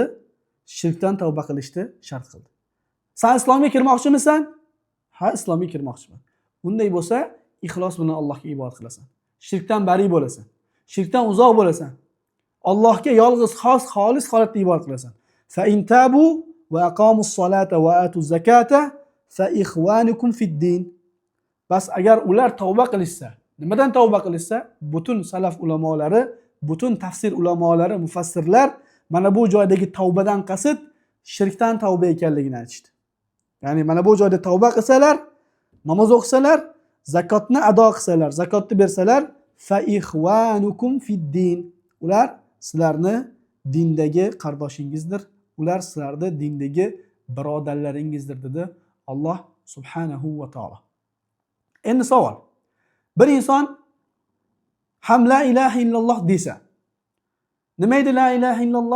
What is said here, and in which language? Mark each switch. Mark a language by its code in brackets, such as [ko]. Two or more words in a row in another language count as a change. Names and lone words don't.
[uz] Shirkdan tavba qilishni shart qildi. Sen islomga kirmoqchimisan? Ha, islomga kirmoqchiman. Bunday bo'lsa, ixlos bilan Allohga ibodat qilasan. Shirkdan bari bo'lasan. Shirkdan uzoq bo'lasan. Allohga yolg'iz xolis holatda ibodat qilasan. [ar] فإن تابوا وأقاموا الصلاة وآتوا الزكاة فإخوانكم في الدين. [uz] Bas agar ular tavba qilishsa, nimadan tavba qilishsa, butun salaf ulamolari, butun tafsir ulamolari, mufassirlar mana bu joydagi tavbadan qasd shirkdan tavba ekanligini aytishdi. Ya'ni mana bu joyda tavba qilsalar, namoz o'qisalar, zakotni ado qilsalar, zakotni bersalar, [ar] فإخوانكم في الدين. [uz] Ular sizlarni dindagi qardoshingizdir. Ular sizlarni dindagi birodarlaringizdir dedi [ar] الله سبحانه وتعالى. [uz] Endi savol. Bir inson ham [ar] لا إله إلا الله [uz] desa, nima edi [ar] لا إله إلا الله?